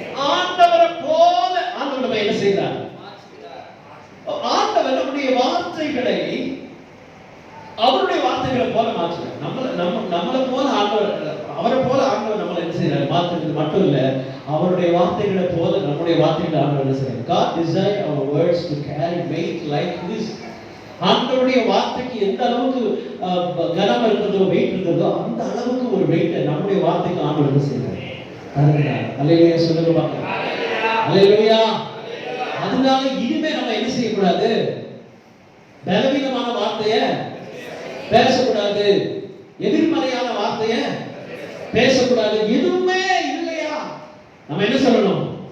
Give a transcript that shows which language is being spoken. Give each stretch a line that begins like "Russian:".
Tamil: ஆண்டவரை போல ஆண்டவர் நம்ம என்ன செய்கிறார்? ஆண்டவர் நம்முடைய வார்த்தைகளை அவருடைய வார்த்தைகளை போல மாற்றுறார். நம்மளை போல ஆண்டவர், அவரை போல ஆண்டவர் நம்மளை என்ன செய்யறாரு? மாற்றுறது மட்டும் இல்ல, அவருடைய வார்த்தைகளை போல நம்முடைய வார்த்தைகளை ஆண்டவர் என்ன செய்யறாரு?
English: God designed our words to carry weight like this.
Tamil: ஆண்டவருடைய வார்த்தைக்கு எந்த அளவுக்கு கனம் இருக்கிறதோ, வெயிட் இருக்கிறதோ, அந்த அளவுக்கு ஒரு வெயிட் நம்முடைய வார்த்தைக்கு ஆண்டவர் என்ன செய்யறாரு? அல்லேலூயா சொல்லுங்க பார்க்கலாம். அல்லேலூயா. அதனால இனிமே நம்ம என்ன செய்யக்கூடாது? பலவீனமான வார்த்தைய பேசக்கூடாது, எதிர்மறையான வார்த்தைய பேசக்கூடாது. எதுவுமே இல்லையா? நம்ம என்ன சொல்லணும்?